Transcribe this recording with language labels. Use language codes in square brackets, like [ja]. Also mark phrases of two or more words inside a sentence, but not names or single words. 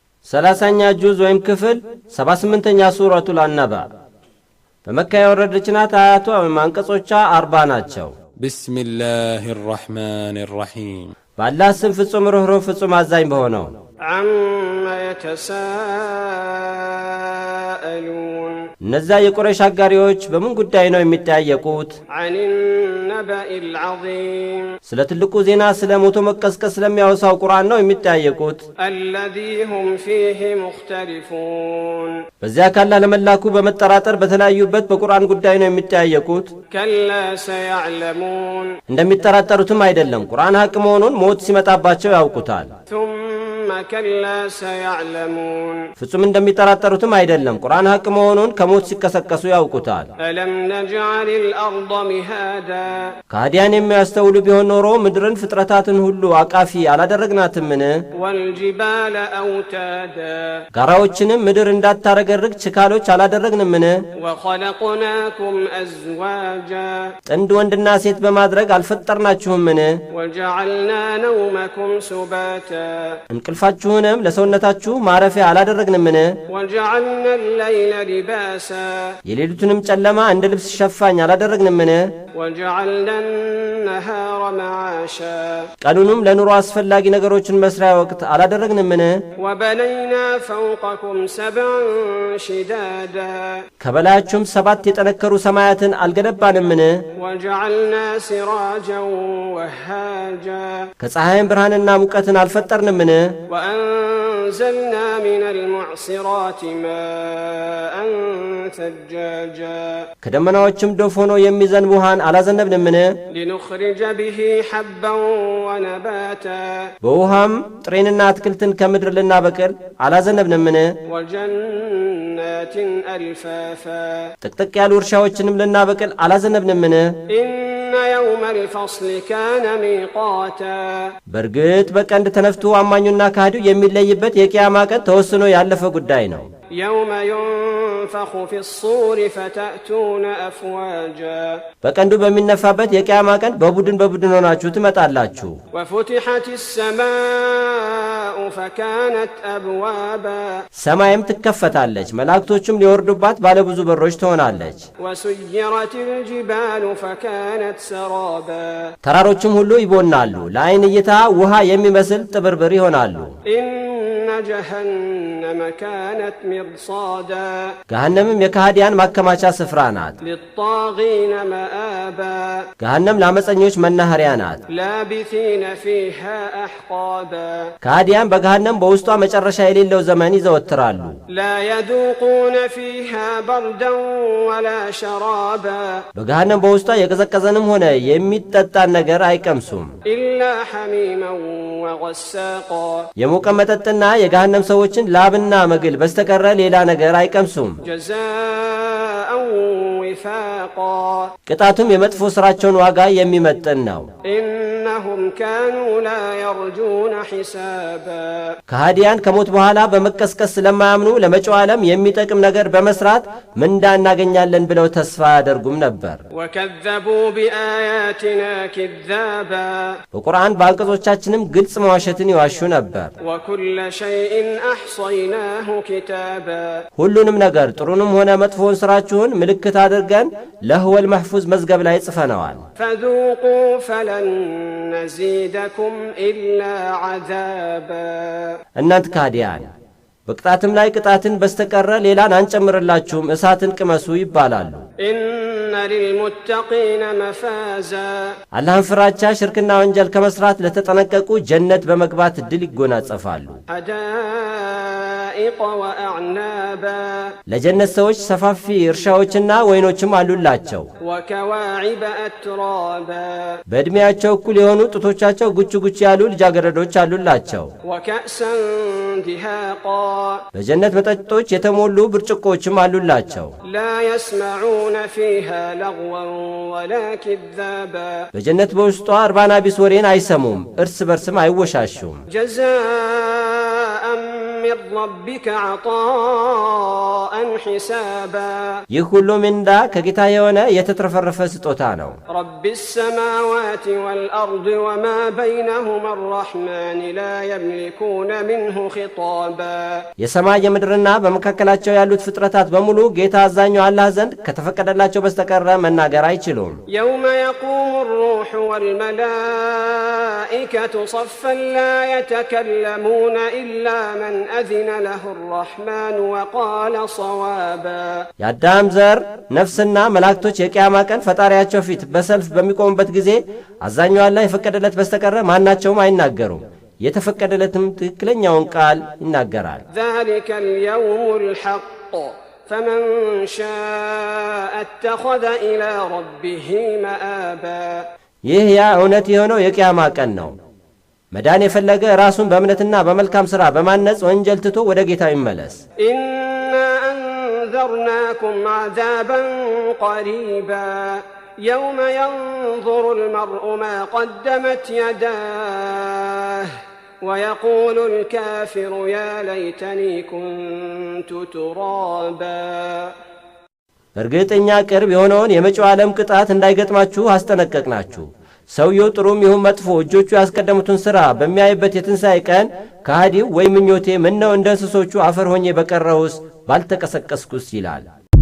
[am] 30ኛ ጁዝ ወይም ክፍል 78ኛ ሱረቱል አነባ በመካ የወረደች ናት። አያቷ ወይም አንቀጾቿ 40 ናቸው። [ar] ቢስሚላሂ الرحمن الرحيم [am] በአላህ ስም ፍጹም ርኅሩህ ፍጹም አዛኝ በሆነው [ar] عم يتساءلون [am] እነዛ የቁረይሽ አጋሪዎች በምን ጉዳይ ነው የሚጠያየቁት? [ar] عن النبأ العظيم [am] ስለ ትልቁ ዜና ስለ ሞቶ መቀስቀስ ስለሚያወሳው ቁርአን ነው የሚጠያየቁት። [ar] الذي هم فيه مختلفون [am] በዚያ ካላ ለመላኩ በመጠራጠር በተለያዩበት በቁርአን ጉዳይ ነው የሚጠያየቁት። [ar] كلا سيعلمون [am] እንደሚጠራጠሩትም አይደለም፣ ቁርአን ሐቅ መሆኑን ሞት ሲመጣባቸው ያውቁታል። [ar] ثم كلا سيعلمون [am] ፍጹም እንደሚጠራጠሩትም አይደለም፣ ቁርአን ሐቅ መሆኑን ከሞት ሲቀሰቀሱ ያውቁታል። [ar] ألم نجعل الأرض مهادا [am] ከሃዲያን የሚያስተውሉ ቢሆን ኖሮ ምድርን ፍጥረታትን ሁሉ አቃፊ አላደረግናትምን? [ar] والجبال أوتادا [am] ጋራዎችንም ምድር እንዳታረገርግ ችካሎች አላደረግንምን? [ar] وخلقناكم أزواجا [am] ጥንድ ወንድና ሴት በማድረግ አልፈጠርናችሁምን? [ar] وجعلنا نومكم سباتا [am] እንቅልፋችሁንም ለሰውነታችሁ ማረፊያ አላደረግንምን? [ar] وجعلنا الليل لباسا [am] የሌሊቱንም ጨለማ እንደ ልብስ ሸፋኝ አላደረግንምን? [ar] وجعلنا النهار معاشا [am] ቀኑንም ለኑሮ አስፈላጊ ነገሮችን መስሪያ ወቅት አላደረግንምን? [ar] وبنينا فوقكم سبعا شدادا [am] ከበላያችሁም 7 የጠነከሩ ሰማያትን አልገነባንምን? [ar] وجعلنا سراجا وهاجا [am] ከፀሐይም ብርሃንና ሙቀትን አልፈጠርንምን? [ar] وأنزلنا من المعصرات ماء ثجاجا [am] ከደመናዎችም ዶፍ ሆኖ የሚዘንብ ውሃን አላዘነብንምን? [ar] لنخرج به حبا ونباتا [am] በውሃም ጥሬንና አትክልትን ከምድር ልናበቅል አላዘነብንምን? [ar] وجنات ألفافا [am] ጥቅጥቅ ያሉ እርሻዎችንም ልናበቅል አላዘነብንምን? [ar] إن يوم الفصل كان ميقاتا [am] በእርግጥ በቀንድ ተነፍቶ አማኙና ካህዲው የሚለይበት የቂያማ ቀን ተወስኖ ያለፈ ጉዳይ ነው። [ar] يوم ينفخ في الصور فتأتون أفواجا [am] በቀንዱ በሚነፋበት የቂያማ ቀን በቡድን በቡድን ሆናችሁ ትመጣላችሁ። [ar] وفتحت السماء فكانت أبوابا [am] ሰማይም ትከፈታለች፣ መላእክቶችም ሊወርዱባት ባለብዙ በሮች ትሆናለች። [ar] وسيرت الجبال فكانت سرابا [am] ተራሮችም ሁሉ ይቦናሉ፣ ለዓይን እይታ ውሃ የሚመስል ጥብርብር ይሆናሉ። [ar] إن جهنم كانت مرصادا [am] ገሃነምም የካህዲያን ማከማቻ ስፍራ ናት። [ar] للطاغين مآبا [am] ገሃነም ለአመፀኞች መናኸሪያ ናት። [ar] لابثين فيها أحقابا [am] ካህዲያን በገሃነም በውስጧ መጨረሻ የሌለው ዘመን ይዘወትራሉ። [ar] لا يذوقون فيها بردا ولا شرابا [am] በገሃነም በውስጧ የቀዘቀዘንም ሆነ የሚጠጣን ነገር አይቀምሱም። [ar] إلا حميما وغساقا [am] የሞቀ መጠጥና የገሃነም ሰዎችን ላብና መግል በስተቀረ ሌላ ነገር አይቀምሱም። [ar] جزاء وفاقا [am] ቅጣቱም የመጥፎ ሥራቸውን ዋጋ የሚመጥን ነው። [ar] إنهم كانوا لا يرجون حسابا [am] ከሃዲያን ከሞት በኋላ በመቀስቀስ ስለማያምኑ ለመጪው ዓለም የሚጠቅም ነገር በመስራት ምንዳ እናገኛለን ብለው ተስፋ ያደርጉም ነበር። [ar] وكذبوا بآياتنا كذابا [am] በቁርአን በአንቀጾቻችንም ግልጽ መዋሸትን ይዋሹ ነበር። [ar] وكل شيء أحصيناه كتابا [am] ሁሉንም ነገር ጥሩንም ሆነ መጥፎውን ሥራችሁን ምልክት አድርገን ለህወል መሕፉዝ መዝገብ ላይ ጽፈነዋል። [ar] فذوقوا فلن نزيدكم إلا عذابا [am] እናንት ካህዲያን በቅጣትም ላይ ቅጣትን በስተቀረ ሌላን አንጨምርላችሁም፣ እሳትን ቅመሱ ይባላሉ። [ar] إن للمتقين مفازا [am] አላህን ፍራቻ ሽርክና ወንጀል ከመስራት ለተጠነቀቁ ጀነት በመግባት እድል ይጎናጸፋሉ። [ar] حدائق وأعنابا [am] ለጀነት ሰዎች ሰፋፊ እርሻዎችና ወይኖችም አሉላቸው። [ar] وكواعب أترابا [am] በዕድሜያቸው እኩል የሆኑ ጡቶቻቸው ጉች ጉች ያሉ ልጃገረዶች አሉላቸው። [ar] وكأسا دهاقا [am] በጀነት መጠጦች የተሞሉ ብርጭቆችም አሉላቸው። [ar] لا يسمعون فيها لغوا ولا كذابا [am] በጀነት በውስጧ እርባና ቢስ ወሬን አይሰሙም፣ እርስ በርስም አይወሻሹም። [ar] جزاء من من ربك عطاء حسابا [am] ይህ ሁሉ ምንዳ ከጌታ የሆነ የተትረፈረፈ ስጦታ ነው። [ar] رب السماوات والأرض وما بينهما الرحمن لا يملكون منه خطابا [am] የሰማይ የምድርና በመካከላቸው ያሉት ፍጥረታት በሙሉ ጌታ አዛኙ አላህ ዘንድ ከተፈቀደላቸው በስተቀር መናገር አይችሉም። [ar] يوم يقوم الروح والملائكة صفا لا يتكلمون إلا من أذن له الرحمن وقال صوابا [am] የአዳም ዘር ነፍስና መላእክቶች የቂያማ ቀን ፈጣሪያቸው ፊት በሰልፍ በሚቆሙበት ጊዜ አዛኙ አላህ የፈቀደለት በስተቀር ማናቸውም አይናገሩም። የተፈቀደለትም ትክክለኛውን ቃል ይናገራል። [ar] ذلك اليوم الحق فمن شاء اتخذ إلى ربه مآبا [am] ይህ ያ እውነት የሆነው የቂያማ ቀን ነው። መዳን የፈለገ ራሱን በእምነትና በመልካም ሥራ በማነጽ ወንጀል ትቶ ወደ ጌታው ይመለስ። [ar] إنا أنذرناكم عذابا قريبا يوم ينظر المرء ما قدمت يداه ويقول الكافر يا ليتني كنت ترابا [am] እርግጠኛ ቅርብ የሆነውን የመጪው ዓለም ቅጣት እንዳይገጥማችሁ አስጠነቀቅናችሁ። ሰውየው ጥሩም ይሁን መጥፎ እጆቹ ያስቀደሙትን ሥራ በሚያይበት የትንሣኤ ቀን ከሃዲው ወይ ምኞቴ ምነው እንደ እንስሶቹ አፈር ሆኜ በቀረሁስ ባልተቀሰቀስኩስ ይላል።